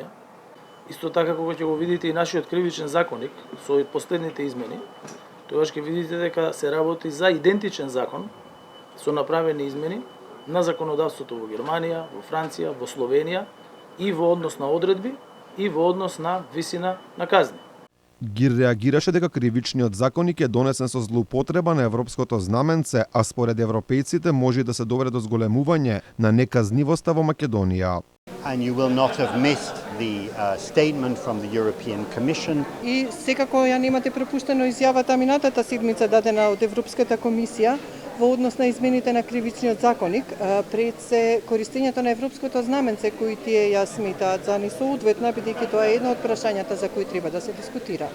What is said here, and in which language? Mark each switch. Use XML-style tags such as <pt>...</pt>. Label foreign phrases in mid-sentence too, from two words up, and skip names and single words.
<mk>Исто така кога ќе го видите и нашиот кривичен законник со последните измени, тогаш ќе видите дека се работи за идентичен закон со направени измени на законодавството во Германија, во Франција, во Словенија и во однос на одредби и во однос на висина на казни. Гир реагираше дека кривичниот законник е донесен со злоупотреба на европското знаменце, а според европејците може да се доведе до зголемување на неказнивоста во Македонија.</mk> <en>And you will not have missed the statement from the European Commission.</en> <mk>И секако ја немате пропуштено изјавата минатата седмица дадена од Европската комисија во однос на измените на кривичниот законник пред се користењето на европското знаменце кои тие ја сметаат за несоодветна, бидејќи тоа е едно од прашањата за кои треба да се дискутира.</mk>